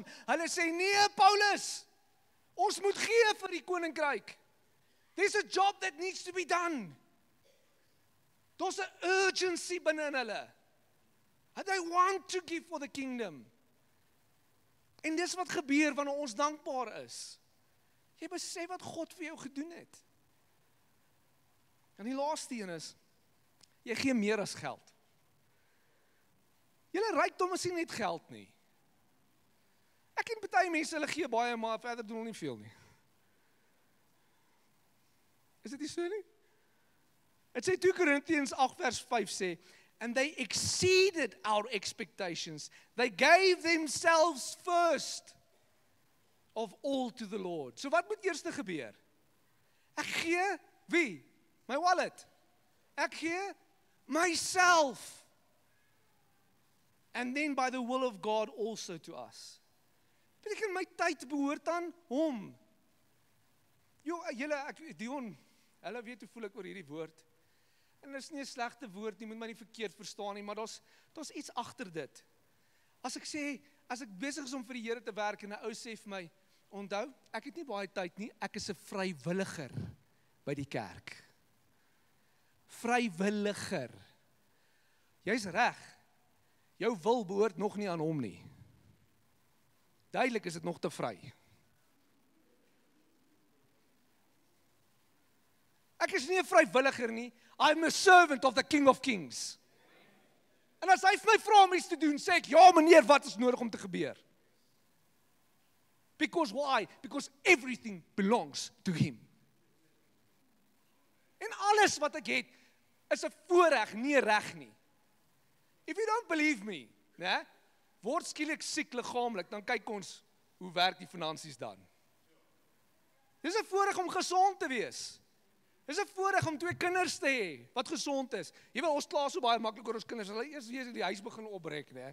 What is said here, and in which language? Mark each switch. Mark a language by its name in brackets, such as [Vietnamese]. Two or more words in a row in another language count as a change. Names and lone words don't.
[Afrikaans] Hulle sê, nee Paulus, ons moet gee vir die koninkryk. [English] There's a job that needs to be done. [Afrikaans] Daar's 'n urgency binne in hulle. [English] And they want to give for the kingdom. [Afrikaans] En dis wat gebeur wanneer ons dankbaar is. Jy besef wat God vir jou gedoen het. En die laaste een is, jy gee meer as geld. Julle rykdom is nie net geld nie. ken baie mense, hulle gee baie, maar verder doen hulle nie veel nie. Is dit nie so nie? Het sê 2 Korintiërs 8 vers 5 sê, [English] and they exceeded our expectations. They gave themselves first of all to the Lord. [Afrikaans] So wat moet eers gebeur? Ek gee, wie? My wallet. Ek gee myself. [English] And then by the will of God also to us. [Afrikaans] Beteken my tyd behoort aan hom. Julle, Dion, hulle weet hoe voel ek oor hierdie woord. En dit is nie 'n slegte woord nie, moet my nie verkeerd verstaan nie, maar daar's iets agter dit. As ek sê, as ek besig is om vir die Here te werk en 'n ou sê vir my, onthou, ek het nie baie tyd nie, ek is 'n vrywilliger by die kerk. Vrywilliger. Jy's reg. Jou wil behoort nog nie aan hom nie. Duidelik is dit nog te vry. Ek is nie 'n vrywilliger nie. [English] I'm a servant of the King of Kings. [Afrikaans] En as hy vir my vra om iets te doen, sê ek, ja meneer, wat is nodig om te gebeur? [English] Because why? Because everything belongs to him. [Afrikaans] En alles wat ek het, is 'n voorreg, nie reg nie. [English] If you don't believe me, [Afrikaans] né? Word skielik siek liggaamlik, dan kyk ons, hoe werk die finansies dan? Dis 'n voorreg om gesond te wees. Dis 'n voorreg om 2 kinders te hê, wat gesond is. Jy weet, ons kla so baie maklik oor ons kinders, hulle eers weer die huis begin oprek, né?